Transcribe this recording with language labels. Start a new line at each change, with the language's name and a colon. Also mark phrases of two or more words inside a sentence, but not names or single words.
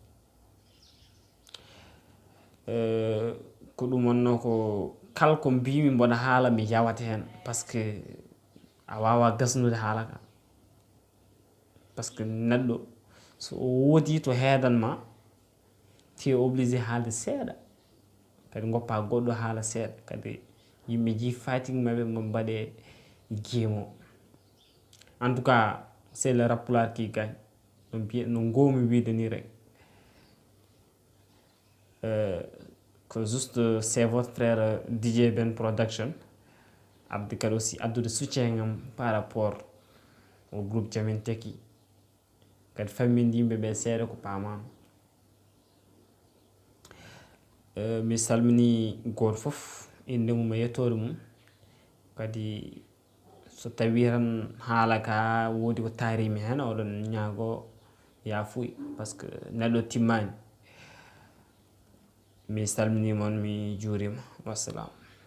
Fula: Ko ɗum wonno ko kala ko mbimi mboɗa haala mi yawata hen
French: par ce que
Fula: a wawa gasnude haala ka
French: par ce que
Fula: neɗɗo so o woodi to heedanma
French: tu es obligé
Fula: haalde seeɗa kadi goppa goɗɗo haala seeɗa kadi yimɓe ji fatigue mabɓe mo mbaɗe guimo.
French: En tout cas c'est le Haalpulaar qui gagne
Fula: no gomi wiide ni rek
French: que juste c'est votre frère DJ Ben Production
Fula: abdi kadi
French: aussi
Fula: addude soutien ngam
French: par rapport au groupe Jamin Tekki
Fula: kadi famminde yimɓeɓe seeɗa ko pamama. Mi salmini goto foof inde mum e yettode mum kadi so tawi tan haala ka woodi ko taarimi hen oɗon ñaago yafuya
French: par ce que
Fula: neɗɗo timmani. Mi salminima on mi juurima wassalam.